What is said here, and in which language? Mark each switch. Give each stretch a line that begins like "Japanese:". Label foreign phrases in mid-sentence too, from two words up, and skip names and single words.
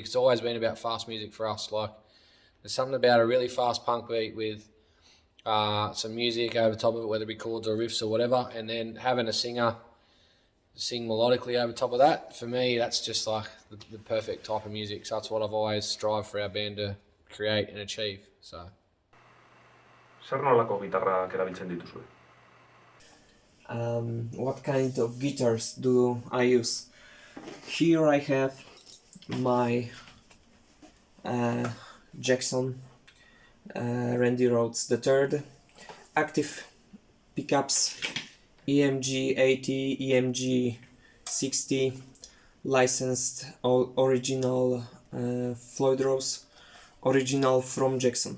English: It's always been about fast music for us. Like, there's something about a really fast punk beat with some music over top of it, whether it be chords or riffs or whatever, and then having a singer sing melodically over top of that. For me, that's just like the perfect type of music. So that's what I've always strived for our band to create and achieve. So.
Basque: Zer nolako gitarrak erabiltzen dituzue?
English: What kind of guitars do I use? Here I have my Jackson Randy Rhoads III active pickups, EMG 80, EMG 60, licensed original Floyd Rose, original from Jackson.